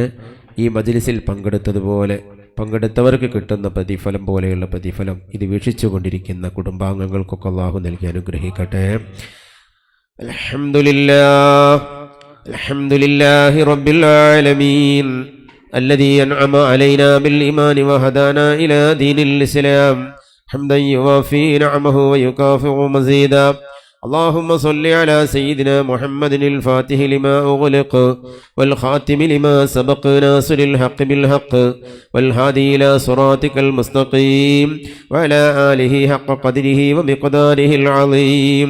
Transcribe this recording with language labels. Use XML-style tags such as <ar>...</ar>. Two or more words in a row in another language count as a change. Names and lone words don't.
<ml>ഈ മജ്ലിസിൽ പങ്കെടുത്തവർക്ക് കിട്ടുന്ന പ്രതിഫലം പോലെയുള്ള പ്രതിഫലം ഇത് വീക്ഷിച്ചു കൊണ്ടിരിക്കുന്ന കുടുംബാംഗങ്ങൾക്കൊക്കെ അല്ലാഹു നൽകി അനുഗ്രഹിക്കട്ടെ.</ml> <ar>الحمد لله رب العالمين الذي أنعم علينا بالإيمان وهدانا إلى دين الإسلام حمدا يوافي نعمه ويكافئ مزيدا. اللهم صل على سيدنا محمد الفاتح لما أغلق والخاتم لما سبق ناصر الحق بالحق والهادي إلى صراطك المستقيم وعلى آله حق قدره ومقداره العظيم.</ar>